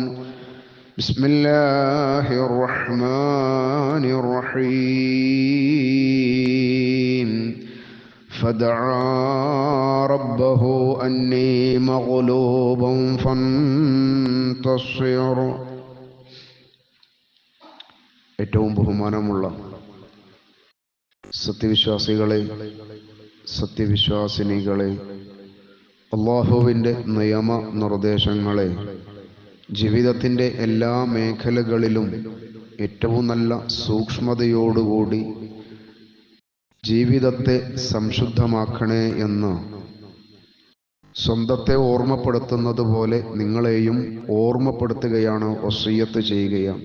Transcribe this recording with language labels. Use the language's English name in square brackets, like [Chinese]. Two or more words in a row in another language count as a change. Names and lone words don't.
[Arabic] بسم الله الرحمن الرحيم. فدعا ربه أني مغلوب فانتصر. [Malayalam] ഏറ്റവും ബഹുമാനമുള്ള സത്യവിശ്വാസികളെ, സത്യവിശ്വാസിനികളെ, അല്ലാഹുവിൻ്റെ നിയമ നിർദ്ദേശങ്ങളെ ജീവിതത്തിൻ്റെ എല്ലാ മേഖലകളിലും ഏറ്റവും നല്ല സൂക്ഷ്മതയോടുകൂടി ജീവിതത്തെ സംശുദ്ധമാക്കണേ എന്ന് സ്വന്തത്തെ ഓർമ്മപ്പെടുത്തുന്നത് പോലെ നിങ്ങളെയും ഓർമ്മപ്പെടുത്തുകയാണ്, വസിയ്യത്ത് ചെയ്യുകയാണ്.